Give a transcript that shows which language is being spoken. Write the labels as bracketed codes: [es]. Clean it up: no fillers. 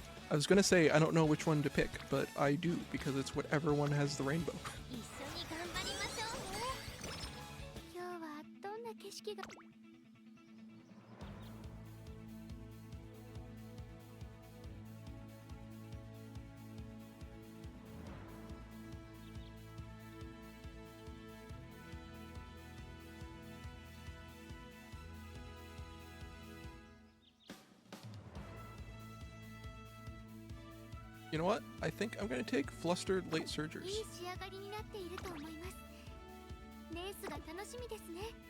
[en] I was going to say I don't know which one to pick, but I do, because it's whatever one has the rainbow. [ja] 一緒に頑張りましょうね。今日はどんな景色が [en] You know what? I think I'm going to take flustered late surgers. [ja] いい仕上がりになっていると思います。レースが楽しみですね。